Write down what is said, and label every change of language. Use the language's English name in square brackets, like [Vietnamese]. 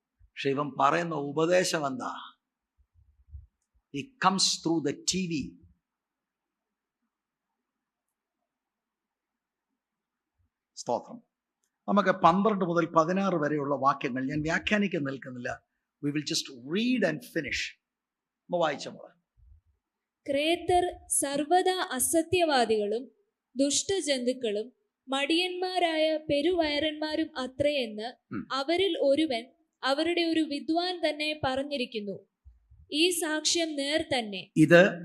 [Malayalam] പക്ഷെ ഇവൻ പറയുന്ന ഉപദേശം എന്താ? [English] It comes through the TV. [Malayalam] സ്തോത്രം. നമുക്ക് 12 മുതൽ 16 വരെയുള്ള വാക്യങ്ങൾ ഞാൻ വ്യാഖ്യാനിക്കാൻ നിൽക്കുന്നില്ല. [English] We will just read and finish. [Malayalam] വായിച്ച മോളെ. ക്രേത്തർ സർവദാ അസത്യവാദികളും ദുഷ്ടജന്തുക്കളും മടിയന്മാരായ പെരുവയറന്മാരും അത്രയെന്ന് അവരിൽ ഒരുവൻ, അവരുടെ ഒരു വിദ്വാൻ തന്നെ പറഞ്ഞിരിക്കുന്നു. ഈ സാക്ഷ്യം നേർ തന്നെ. ഇത്